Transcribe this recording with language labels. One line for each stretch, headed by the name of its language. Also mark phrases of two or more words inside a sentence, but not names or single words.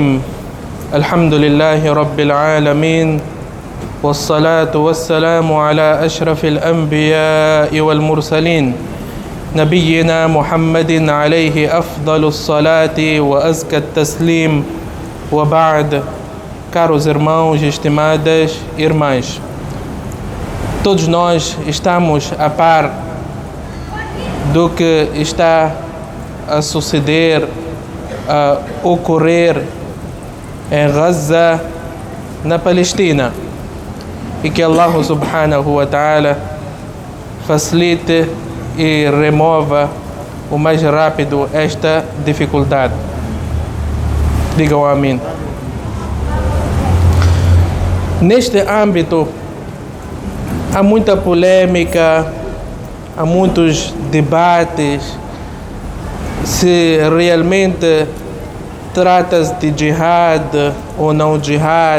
Arabic: الحمد لله رب العالمين، والصلاة والسلام على أشرف الأنبياء والمرسلين نبينا محمد عليه أفضل الصلاة وأزكى التسليم، وبعد.
Portuguese: Caros irmãos e estimadas irmãs, todos nós estamos a par do que está a suceder, a ocorrer em Gaza, na Palestina, e que Allah
Arabic: سبحانه وتعالى
Portuguese: facilite e remova o mais rápido esta dificuldade. Digam amém. Neste âmbito, há muita polêmica, há muitos debates se realmente trata-se de jihad ou não jihad.